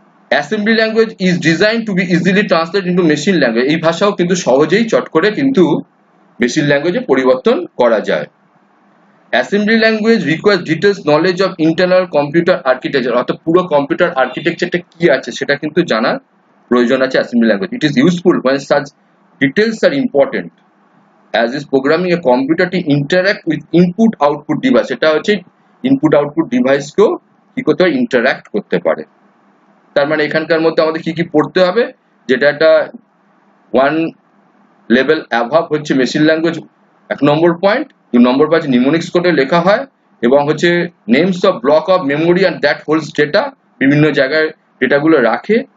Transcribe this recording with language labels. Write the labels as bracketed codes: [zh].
[en] assembly language is design to be easily translate into machine language, [bn] এই ভাষাও কিন্তু সহজেই চট করে কিন্তু মেশিন ল্যাঙ্গুয়েজে পরিবর্তন করা যায়। [en] assembly language requires details knowledge of internal computer architecture, [bn] অর্থাৎ পুরো কম্পিউটার আর্কিটেকচারটা কি আছে সেটা কিন্তু জানার প্রয়োজন আছে assembly language. [en] it is useful when such details are important as is programming a computer to interact with input output device, [bn] এটা হচ্ছে ইনপুট আউটপুট ডিভাইসকেও কি করতে পারে, [en] Interact করতে পারে। [bn] তার মানে এখানকার মধ্যে আমাদের কি কি পড়তে হবে, যেটা একটা ওয়ান লেভেল অ্যাভাব হচ্ছে মেশিন ল্যাঙ্গুয়েজ, 1 নম্বর পয়েন্ট। 2 নম্বর পয়েন্ট নিমোনিক্স কোডে লেখা হয়, এবং হচ্ছে [en] names of block of memory and that holds data, [bn] বিভিন্ন জায়গায় ডেটাগুলো রাখে।